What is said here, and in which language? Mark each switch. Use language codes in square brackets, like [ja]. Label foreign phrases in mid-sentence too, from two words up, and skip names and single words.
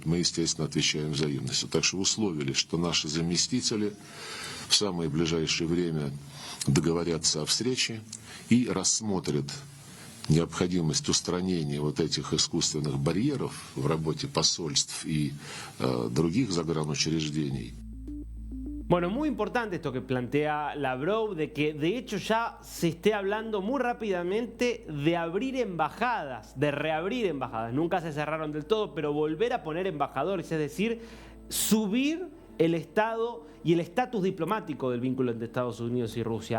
[ru] Мы, естественно, отвечаем взаимностью. Так что условились, что наши заместители в самое ближайшее время договорятся о встрече и рассмотрят необходимость устранения вот этих искусственных барьеров в работе посольств и других загранучреждений. [es] Bueno, muy importante esto que plantea Lavrov, de que de hecho ya se esté hablando muy rápidamente de abrir embajadas, de reabrir embajadas. Nunca se cerraron del todo, pero volver a poner embajadores, es decir, subir el estado y el estatus diplomático del vínculo entre Estados Unidos y Rusia.